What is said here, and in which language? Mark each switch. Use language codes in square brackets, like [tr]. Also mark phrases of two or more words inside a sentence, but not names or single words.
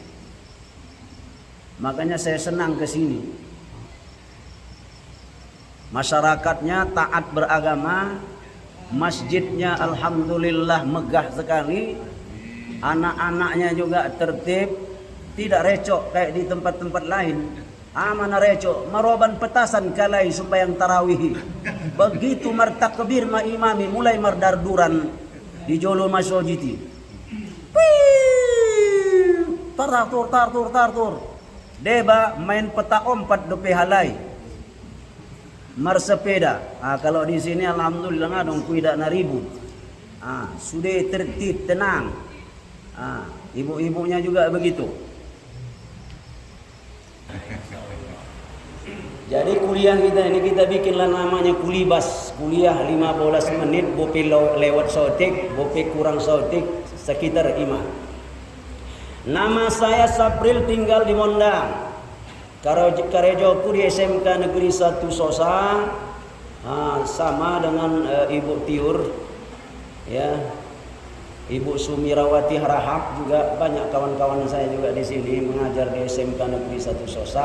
[id] Makanya saya senang ke sini. Masyarakatnya taat beragama, masjidnya alhamdulillah megah sekali, anak-anaknya juga tertib, tidak recok kayak di tempat-tempat lain. [btm] Mana recok, maroban petasan kalai sembahyang tarawih. Begitu martakbir ma imami mulai mardarduran di jolo masjid. Tartur. Deba main peta ompat dope halai. Marsepeda. [id] Kalau di sini alhamdulillah ngadong tidak na ribut. Sudah tertib tenang. Ibu-ibunya juga begitu. Jadi kuliah kita ini kita bikinlah namanya kulibas. Kuliah 15 menit, [btm] bope lewat sotik, bope kurang sotik, [id] sekitar 5. Nama saya Sapril, tinggal di Mondang. [btm] Karejoku di SMK Negeri 1 Sosa. [id] Sama dengan Ibu Tiur. Ya. Ibu Sumirawati Harahap juga banyak kawan-kawan saya juga di sini mengajar di SMK Negeri 1 Sosa.